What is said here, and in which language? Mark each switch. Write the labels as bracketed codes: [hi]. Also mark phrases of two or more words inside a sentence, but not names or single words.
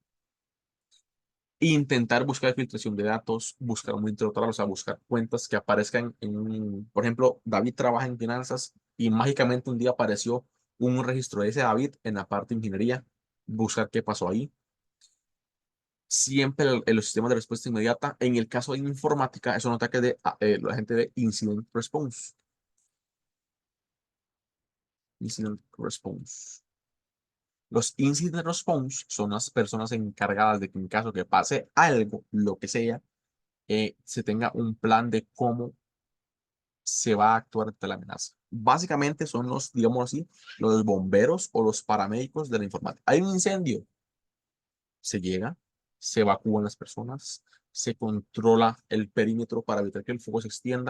[es] Intentar buscar filtración de datos, buscar un interruptor, o sea, buscar cuentas que aparezcan por ejemplo, David trabaja en finanzas y mágicamente un día apareció un registro de ese David en la parte de ingeniería, buscar qué pasó ahí. Siempre en los sistemas de respuesta inmediata, en el caso de informática, es un ataque de la gente de [en] Incident Response. Incident Response. [es] Los [en] incident response [es] son las personas encargadas de que en caso que pase algo, lo que sea, se tenga un plan de cómo se va a actuar ante la amenaza. Básicamente son los, digamos así, los bomberos o los paramédicos de la informática. Hay un incendio, se llega, se evacúan las personas, se controla el perímetro para evitar que el fuego se extienda,